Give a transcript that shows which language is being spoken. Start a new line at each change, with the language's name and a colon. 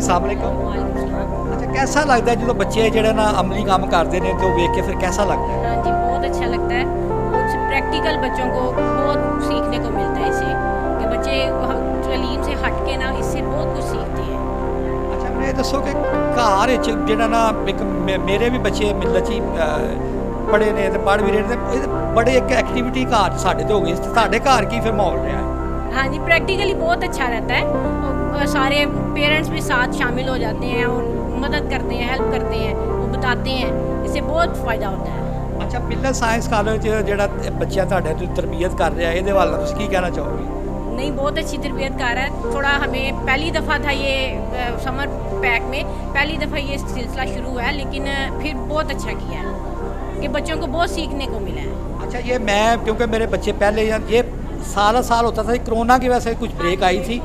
Hindi: अस्सलाम वालेकुम। अच्छा, कैसा लगता है जो बच्चे
Punjabi: ਜਿਹੜੇ ਨਾ
Hindi: अमली काम करते हैं तो देख के फिर कैसा लगता है? हाँ जी, बहुत अच्छा लगता है। कुछ प्रैक्टिकल बच्चों को बहुत सीखने को मिलता है इससे, कि बच्चे तालीम से हट के ना इससे बहुत कुछ सीखते हैं। अच्छा, मैं ये दसो कि घर
Punjabi: ਵਿੱਚ ਜਿਹੜਾ ਨਾ ਇੱਕ ਮੇਰੇ ਵੀ ਬੱਚੇ ਮਿਲਤ 'ਚ ਹੀ ਪੜ੍ਹੇ ਨੇ ਤੇ ਪੜ੍ਹ ਵੀ ਰਹੇ ਨੇ, ਬੜੇ ਇੱਕ ਐਕਟੀਵਿਟੀ ਘਰ 'ਚ ਸਾਡੇ ਤੇ ਹੋ ਗਈ, ਤੁਹਾਡੇ ਘਰ ਕੀ ਫਿਰ ਮਾਹੌਲ ਰਿਹਾ ਹੈ?
Hindi: हाँ जी, प्रैक्टिकली बहुत अच्छा रहता है और सारे पेरेंट्स भी साथ शामिल हो जाते हैं और मदद करते हैं, हेल्प करते हैं, वो बताते हैं, इससे बहुत फ़ायदा होता है।
Punjabi: ਅੱਛਾ ਮਿਲਤ ਸਾਇੰਸ ਕਾਲਜ ਜਿਹੜਾ ਬੱਚਿਆਂ ਤੁਹਾਡੇ ਤੋਂ ਤਰਬੀਅਤ ਕਰ ਰਿਹਾ ਇਹਦੇ ਵੱਲ ਤੁਸੀਂ ਕੀ ਕਹਿਣਾ ਚਾਹੋਗੇ?
Hindi: नहीं, बहुत अच्छी तरबियत कर रहा है। थोड़ा हमें पहली दफ़ा था ये समर पैक में पहली दफ़ा ये सिलसिला शुरू हुआ है, लेकिन फिर बहुत अच्छा किया है कि बच्चों को बहुत सीखने को मिला है। अच्छा ये मैं क्योंकि मेरे बच्चे पहले ये साल होता था, कोरोना की वजह से कुछ ब्रेक आई थी।